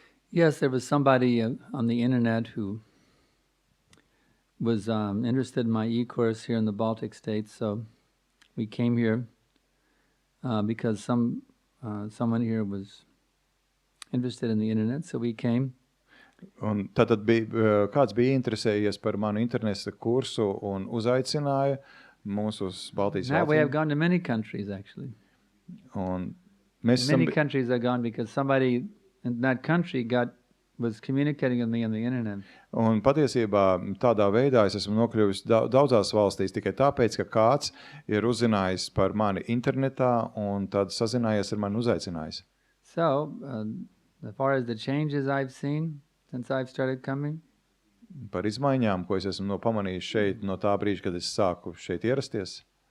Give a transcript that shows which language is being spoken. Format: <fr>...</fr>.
<en>Yes, there was somebody on the internet who was interested in my e-course here in the Baltic states, so we came here because someone here was interested in the internet, so we came.</en> <lv>Un tātad kāds bija interesējies par manu interneta kursu un uzaicināja mūs uz Baltijas</lv> <en>That way I've</en> <lv>valstīm.</lv> <en>gone to many countries, actually.</en> <lv>Un mēs esam,</lv> <en>Many countries I've gone because somebody in that country was communicating with me on the internet.</en> <lv>un patiesībā tādā veidā es esmu nokļuvis daudzās valstīs tikai tāpēc, ka kāds ir uzzinājis par mani internetā un tad sazinājies ar mani uzaicinājis.</lv> <en>So, as far as the changes I've seen since I've started coming,</en> <lv>Par izmaiņām, ko es esmu pamanījis šeit no tā brīža, kad es sāku šeit ierasties.</lv>